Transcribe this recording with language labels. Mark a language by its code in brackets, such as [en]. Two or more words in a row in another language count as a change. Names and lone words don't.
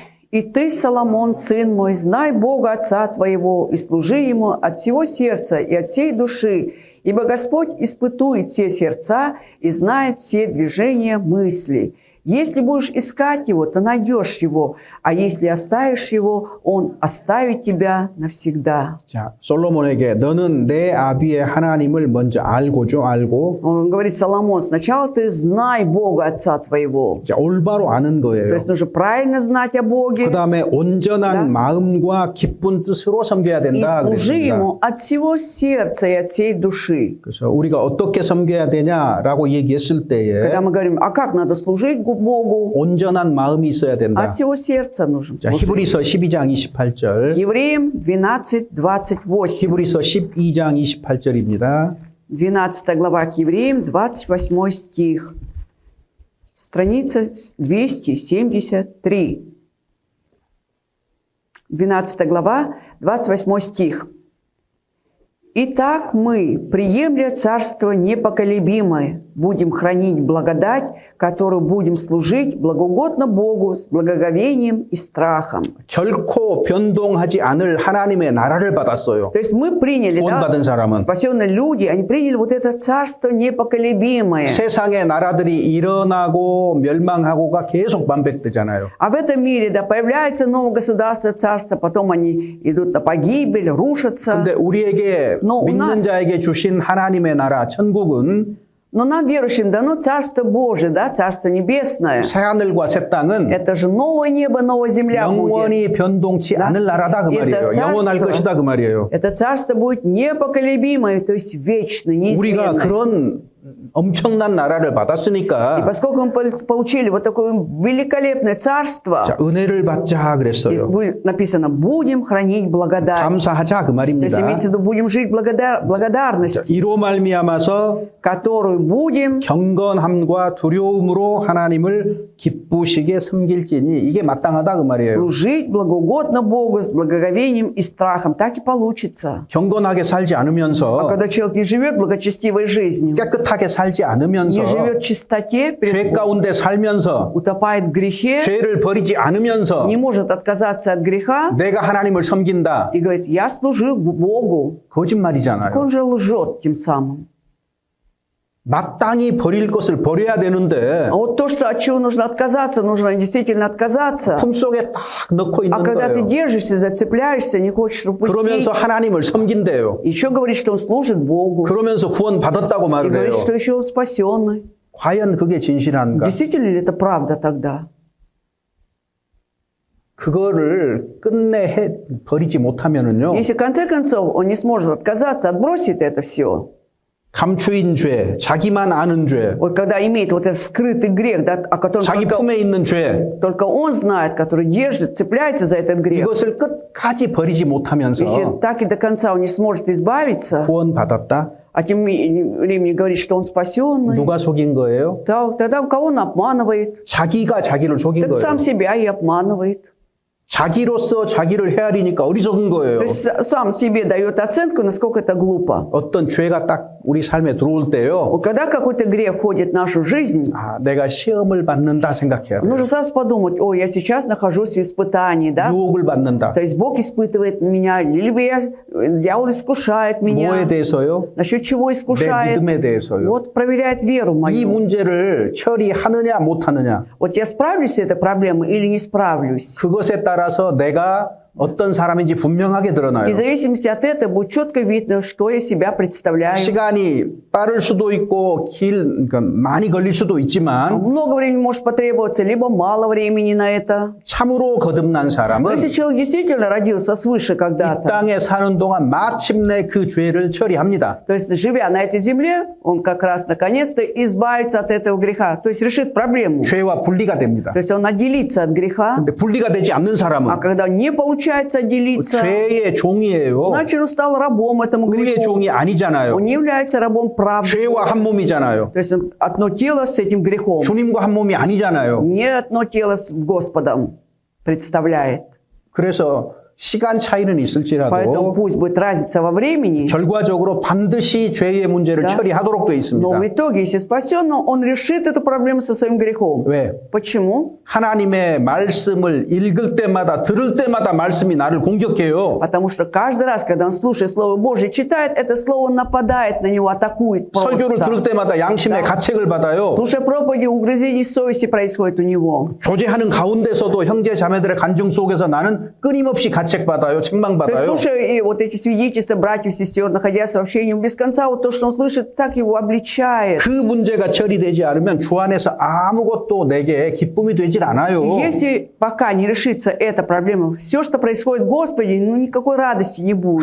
[ru] «И ты, Соломон, сын мой, знай Бога Отца твоего, и служи Ему от всего сердца и от всей души, ибо Господь испытует все сердца и знает все движения мыслей. Если будешь искать Его, то найдешь Его, а если оставишь Его, Он оставит тебя навсегда». [ko] 자, 솔로몬에게 너는 내 아비의 하나님을 먼저 알고죠, 알고. [ru] Он говорит: Соломон, сначала ты знай Бога Отца твоего. [ko] 자, 올바로 아는 [ru] То [ko] 거예요. [ru] есть нужно правильно знать о Боге [ko] 그 다음에 온전한 마음과 기쁜 뜻으로 섬겨야 [ru] и [ko] 된다 [ru] служи [ko] 그랬습니다. [ru] Ему от всего сердца и от всей души. [ko] 그래서 우리가 어떻게 섬겨야 되냐라고 얘기했을 때에 [ru] Когда мы говорим, а как надо служить Богу? [ko] 온전한 마음이 있어야 된다. [ru] От всего сердца нужно [ko] 자, [ru] служить. [ko] 히브리서 12장 28절. [ru] Евреям 12:28. [ko] 히브리서 12장 28절입니다. [ru] 12 глава к Евреям, 28 стих. Страница 273. 12 глава, 28 стих. «Итак мы, приемля царство непоколебимое, будем хранить благодать, которую будем служить благоугодно Богу с благоговением и страхом». [ko] 결코 변동하지 않을 하나님의 나라를 받았어요. [ru] То есть мы приняли, [ko] 구원받은 사람은 [ru] спасенные люди, они приняли вот это царство непоколебимое. [ko] 세상의 나라들이 일어나고 멸망하고가 계속 반복되잖아요. [ru] А в этом мире, да, появляется новое государство, царство, потом они идут на погибель, рушатся. [ko] 근데 우리에게 [ru] Но у [ko] 믿는 [ru] нас- [ko] 자에게 주신 하나님의 나라 천국은 [ru] Но нам, верующим, дано Царство Божие, да, Царство Небесное. [ko] 새하늘과 새 땅은 [ru] Это же новое небо, новая земля будет. [ko] 영원히 변동치 [ru] Да. [ko] 않을 나라다 그 [ru] И [ko] 말이에요. [ru] это [ko] 영원할 [ru] царство- [ko] 것이다 그 말이에요. [ru] Это Царство будет непоколебимое, то есть вечное, [ko] 우리가 [ru] неизменное. [ko] 그런 엄청난 나라를 [ru] И [ko] 받았으니까 [ru] поскольку мы получили вот такое великолепное царство, [ko] 자, 은혜를 받자 [ru] здесь [ko] 그랬어요. [ru] будет написано, будем хранить благодать. [ko] 감사하자 그 [ru] То есть [ko] 말입니다. [ru] имеется в виду, будем жить благодарностью, [ko] 이로 말미암아서 [ru] которую будем [ko] 경건함과 두려움으로 하나님을 기쁘시게 섬길지니 이게 마땅하다 그 말이에요. [ru] служить благоугодно Богу с благоговением и страхом. Так и получится. [ko] 경건하게 살지 [ru] А [ko] 않으면서 [ru] когда человек не живет благочестивой жизнью, [ko] 깨끗하게 살지 않으면서 [ru] не живет в чистоте, [ko] 죄 가운데 살면서 [ru] утопает в грехе, [ko] 죄를 버리지 않으면서 [ru] не может отказаться от греха [ko] 내가 하나님을 섬긴다. [ru] и говорит, я служу Богу. [ko] 거짓말이잖아요. [ru] Он же лжет тем самым. [ko] 마땅히 버릴 것을 버려야 되는데 [ru] А вот то, что, от чего нужно отказаться, нужно действительно отказаться. [ko] 품속에 딱 넣고 [ru] А [ko] 있는 [ru] когда ты [ko] 거예요. [ru] держишься, зацепляешься, не хочешь упустить, [ko] 그러면서 하나님을 섬긴대요. [ru] еще говорит, что он служит Богу. [ko] 그러면서 구원 받았다고 [ru] И [ko] 말을 해요. [ru] говорит, что еще он спасенный. [ko] 과연 그게 진실한가? [ru] Действительно ли это правда тогда? [ko] 그거를 끝내 버리지 못하면은요. [ru] Если в конце концов он не сможет отказаться, отбросит это все, [ko] 감추인 죄, 자기만 아는 죄, [ru] Вот когда имеет вот этот скрытый грех, да, о котором [ko] 자기 품에 있는 죄, [ru] только он знает, который держит, цепляется за этот грех. [ko] 이것을 끝까지 버리지 못하면서 [ru] Если так и до конца он не сможет избавиться, [ko] 구원받았다? [ru] а тем временем говорит, что он спасенный, [ko] 누가 속인 거예요? [ru] тогда кого он обманывает? [ko] 자기가 자기를 속인 [ru] Так [ko] 거예요. [ru] сам себя и обманывает. [ko] 자기로서 자기를 헤아리니까 어리석은 거예요. [ru] То есть сам себе дает оценку, насколько это глупо. [ko] 어떤 죄가 딱 우리 삶에 들어올 때요. [ru] Вот когда какой-то грех входит в нашу жизнь, [ko] 아, 내가 시험을 받는다 생각해야 돼요. [ru] нужно сразу подумать, ой, я сейчас нахожусь в испытании, да? [ko] 유혹을 받는다. [ru] То есть Бог испытывает меня, либо дьявол искушает [ko] 뭐에 [ru] меня. [ko] 대해서요? [ru] Насчет чего [ko] 내 [ru] искушает? [ko] 믿음에 대해서요. [ru] Вот проверяет веру [ko] 이 [ru] мою. [ko] 문제를 처리하느냐 못하느냐 [ru] Вот я справлюсь с этой проблемой или не справлюсь? [ko] 그것에 따라서 내가 어떤 사람인지 분명하게 드러나요. [ru] И в зависимости от этого будет четко видно, что я себя представляю. [ko] 시간이 빠를 수도 있고 그러니까 많이 걸릴 수도 있지만 [ru] Много времени может потребоваться, либо мало времени на это. [ko] 참으로 거듭난 [ru] Но [ko] 사람은 [ru] если человек действительно родился свыше [ko] 이 [ru] когда-то, [ko] 땅에 사는 동안 마침내 그 죄를 처리합니다. [ru] то есть живя на этой земле, он как раз наконец-то избавится от этого греха, то есть решит проблему. [ko] 죄와 분리가 됩니다. [ru] То есть он отделится от греха, [ko] 근데 분리가 되지 않는 [ru] а [ko] 사람은 [ru] когда не получается отделиться, [ko] 죄의 종이에요. [ru] значит он стал рабом этому [ko] 의의 [ru] греху. [ko] 종이 아니잖아요. [ru] Он не является рабом правды. [ko] 죄와 한 몸이잖아요. [ru] То есть он одно тело с этим грехом. [ko] 주님과 한 몸이 아니잖아요. [ru] Не одно тело с Господом представляет. [ko] 그래서 시간 차이는 [ru] Поэтому [ko] 있을지라도 [ru] пусть будет разница во времени, [ko] 결과적으로 반드시 죄의 문제를 [ru] Да. [ko] 처리하도록 되어 [ru] но [ko] 있습니다. [ru] в итоге, если спасен, он решит эту проблему со своим грехом. [ko] 왜? [ru] Почему? [ko] 하나님의 말씀을 읽을 때마다 들을 때마다 말씀이 나를 공격해요. [ru] Потому что каждый раз, когда он слушает Слово Божие, читает, это Слово нападает на него, атакует [ko] 설교를 들을 [ru] просто. [ko] 때마다 양심의 가책을 받아요. [ru] Слушая проповеди, угрызение совести происходит у него. [ko] 교제하는 가운데서도 형제 자매들의 간증 속에서 나는 끊임없이 가책받아요. [ru] То есть, [ko] 책망받아요. [ru] слушая и вот эти свидетельства братьев, сестер, находясь в общении, без конца вот то, что он слышит, так его обличает. [ko] 그 문제가 처리되지 않으면 주 안에서 아무것도 내게 기쁨이 되질 않아요. [ru] Если пока не решится эта проблема, все, что происходит в Господе, ну никакой радости не будет.